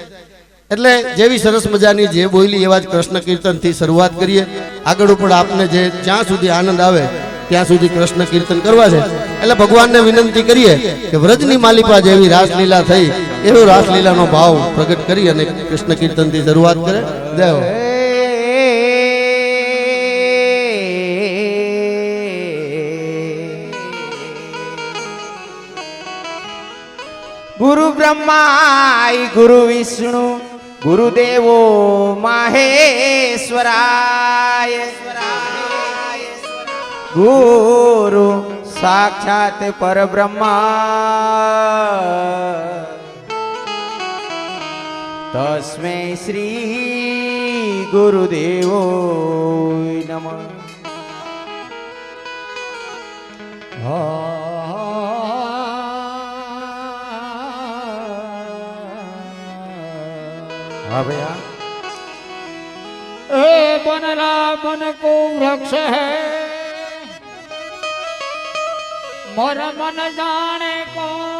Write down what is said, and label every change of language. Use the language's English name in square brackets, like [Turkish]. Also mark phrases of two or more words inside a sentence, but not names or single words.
[Gujarati] એટલે જેવી સરસ મજાની જે બોલી એવા જ કૃષ્ણ કીર્તનથી શરૂઆત કરીએ. આગળ ઉપર આપને જે જ્યાં સુધી આનંદ આવે ત્યાં સુધી કૃષ્ણ કીર્તન કરવા છે. એટલે ભગવાનને વિનંતી કરીએ કે વ્રજની માલિપા જેવી રાસલીલા થઈ એવો રાસલીલાનો ભાવ પ્રગટ કરી અને કૃષ્ણ કીર્તનથી શરૂઆત કરે. જય હો. [Sanskrit] गुरु ब्रह्मा गुरु विष्णु गुरुदेवो माहेश्वराय गुरु साक्षात परब्रह्मा तस्मै श्री गुरुदेवो नमः. [Hindi] हाँ भैया. ए बनला बन को वृक्ष है मोर मन जाने को